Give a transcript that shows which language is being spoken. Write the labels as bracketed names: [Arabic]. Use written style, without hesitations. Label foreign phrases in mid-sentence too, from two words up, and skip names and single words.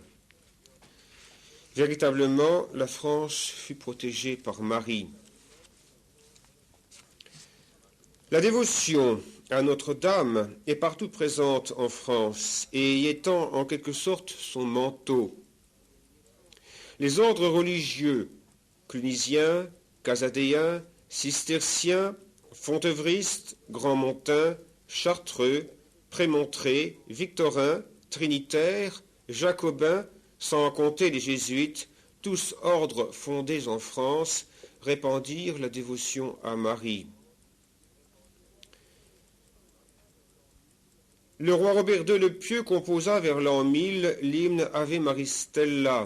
[French] Véritablement, la France fut protégée par Marie. La dévotion à Notre-Dame est partout présente en France et y étend en quelque sorte son manteau. Les ordres religieux, clunisiens, casadéens, cisterciens, fontevristes, grandmontains, chartreux, prémontrés, victorins, trinitaires, jacobins, sans compter les jésuites, tous ordres fondés en France, répandirent la dévotion à Marie. Le roi Robert II le Pieux composa vers l'an 1000 l'hymne Ave Maristella.